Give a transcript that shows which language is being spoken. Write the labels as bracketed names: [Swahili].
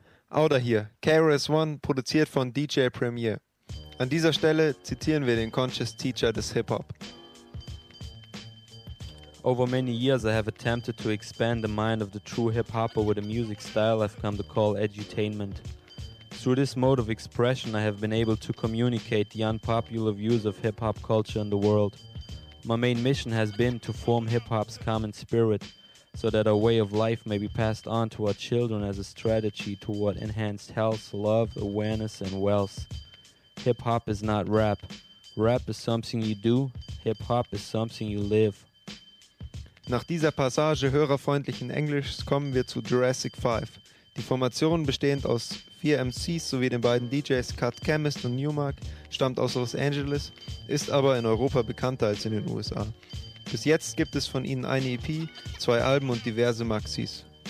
[German] Outer hier, KRS-One, produziert von DJ Premier. An dieser Stelle zitieren wir den Conscious Teacher des Hip-Hop. [English] Over many years I have attempted to expand the mind of the true hip-hopper with a music style I've come to call edutainment. Through this mode of expression I have been able to communicate the unpopular views of hip-hop culture in the world. My main mission has been to form hip-hop's common spirit, so that our way of life may be passed on to our children as a strategy toward enhanced health, love, awareness, and wealth. Hip-hop is not rap. Rap is something you do. Hip-hop is something you live. [German] Nach dieser Passage hörerfreundlichen Englischs kommen wir zu Jurassic 5. Die Formation, bestehend aus 4 MCs sowie den beiden DJs Cut Chemist und Newmark, stammt aus Los Angeles, ist aber in Europa bekannter als in den USA. Bis jetzt gibt es von ihnen eine EP, zwei Alben und diverse Maxis.